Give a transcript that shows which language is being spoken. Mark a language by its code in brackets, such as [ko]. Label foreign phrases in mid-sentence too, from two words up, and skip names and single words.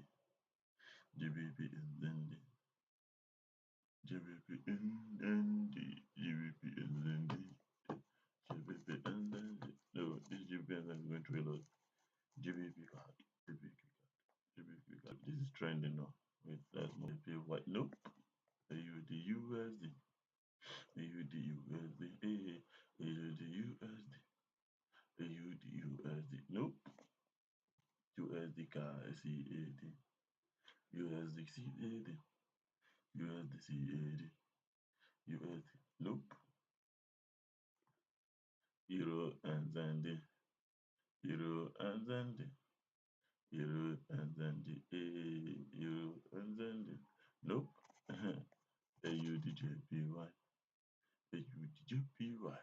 [en] GBP and Zendi. GBP and Zendi. GBP and Zendi. GBP and Zendi. No, this GBP and Zendi is going to reload. GBP card. GBP card. GBP card. This is trending now. Wait, that's more GBP white. Nope. AUD USD. AUD USD. AUD USD. AUD USD. Nope. USD CAD. USD CAD. USD CAD. USD. Nope. Euro and Zandi. Euro and Zandi. Euro and Zandi. Euro and Zandi. Nope. AUDJPY. AUDJPY.